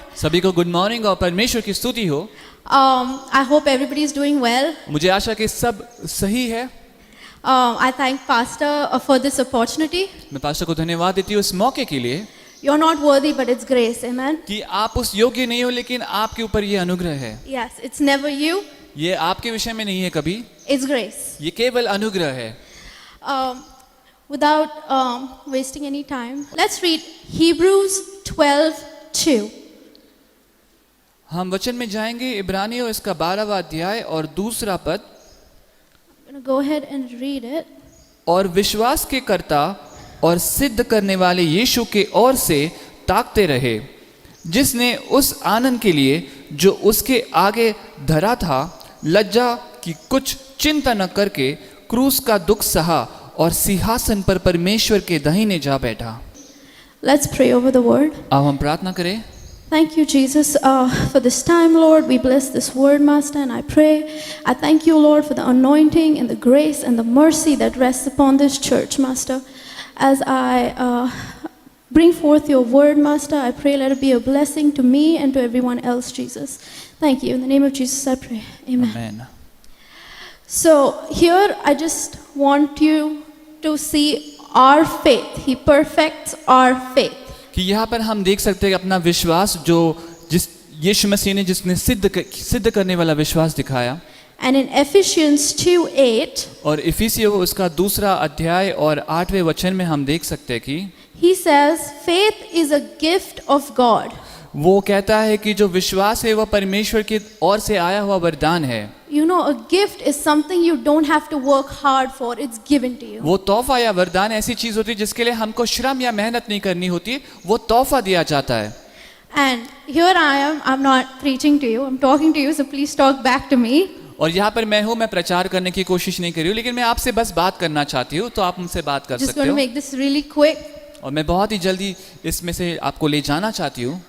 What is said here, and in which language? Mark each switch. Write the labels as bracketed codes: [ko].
[hi] सभी को good morning और परमेश्वर की स्तुति हो। [en] I hope everybody is doing well. [hi] मुझे आशा कि सब सही है। [en] I thank Pastor for this opportunity. [hi] मैं पास्टर को धन्यवाद देती हूँ इस मौके के लिए। [en] You're not worthy, but it's grace. Amen. [hi] कि आप उस योग्य नहीं हो, लेकिन आपके ऊपर ये अनुग्रह है। [en] Yes, it's never you, [hi] ये आपके विषय में नहीं है कभी, [en] it's grace. [hi] ये केवल अनुग्रह है। [en] Without wasting any time, let's read Hebrews 12:2. [hi] हम वचन में जाएंगे, इब्रानियों इसका 12वां अध्याय और दूसरा पद। [en] I'm going to go ahead and read it. [hi] और विश्वास के कर्ता और सिद्ध करने वाले यीशु के ओर से ताकते रहे, जिसने उस आनंद के लिए जो उसके आगे धरा था लज्जा की कुछ चिंता न करके क्रूस का दुख सहा और सिंहासन पर परमेश्वर के दाहिने जा बैठा। [en] Let's pray over the word. [hi] अब हम प्रार्थना करें। [en] Thank you, Jesus, for this time, Lord. We bless this word, Master, and I pray. I thank you, Lord, for the anointing and the grace and the mercy that rests upon this church, Master. As I bring forth your word, Master, I pray let it be a blessing to me and to everyone else, Jesus. Thank you. In the name of Jesus, I pray. Amen. [hi] Amen. [en] So here I just want you to see our faith. He perfects our faith. [hi] कि यहाँ पर हम देख सकते हैं कि अपना विश्वास जो जिस यीशु मसीह ने जिसने सिद्ध करने वाला विश्वास दिखाया। [en] And in Ephesians 2:8, [hi] और इफिसियों उसका दूसरा अध्याय और 8वें वचन में हम देख सकते हैं कि [en] he says, faith is a gift of God. [hi] वो कहता है कि जो विश्वास है वह परमेश्वर की ओर से आया हुआ वरदान है। [en] You know, a gift is something you don't have to work hard for, it's given to you. [hi] वो तोहफा या वरदान ऐसी चीज होती है जिसके लिए हमको श्रम या मेहनत नहीं करनी होती, वो तोहफा दिया जाता है। [en] And here I am, I'm not preaching to you, I'm talking to you, so please talk back to me. [hi] और यहाँ पर मैं हूँ, मैं प्रचार करने की कोशिश नहीं कर रही हूँ, लेकिन मैं आपसे बस बात करना चाहती हूँ, तो आप मुझसे बात कर [en] Just [hi] सकते [en] going to [hi] हो। [en] make this really quick. [hi] और मैं बहुत ही जल्दी इसमें से आपको ले जाना चाहती हूँ।